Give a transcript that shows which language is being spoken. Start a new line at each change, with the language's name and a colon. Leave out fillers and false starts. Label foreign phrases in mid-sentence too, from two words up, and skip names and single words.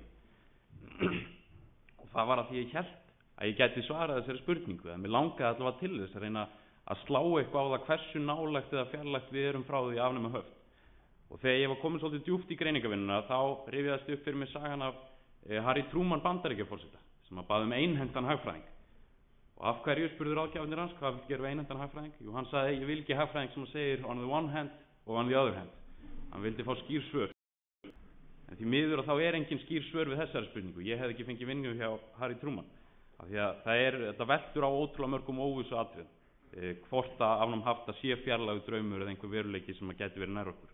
Icelandic: Og það var að því ég hélt að ég gæti svarað þessari spurningu, að mér langaði allavega til þess að reyna að slá eitthvað á það hversu nálægt eða fjarlægt við erum frá því að afnema höft. Og þegar ég var komin svolítið djúpt í greiningavinnuna þá rifjaðist upp fyrir mig sagan af Harry Truman Bandaríkjaforseta sem að bað einhentan hagfræðing. Og af hverju spurðu ráðgjafarnir hans, hvað gerum við einhentan hagfræðing? Jú, hann sagði, ég vil ekki hagfræðing sem segir
English: on the one hand
Icelandic: og
English: on the other hand.
Icelandic: Hann vildi fá skýr svör. En því miður og þá engin skýr svör við þessari spurningu. Ég hef ekki fengið vinnu hjá Harry Truman. Af því að þetta veltur á ótrúlega mörgum óvissu atriðum. Hvort að afnám hafta sé fjarlægur draumur eða einhver veruleiki sem að geti verið nær okkur.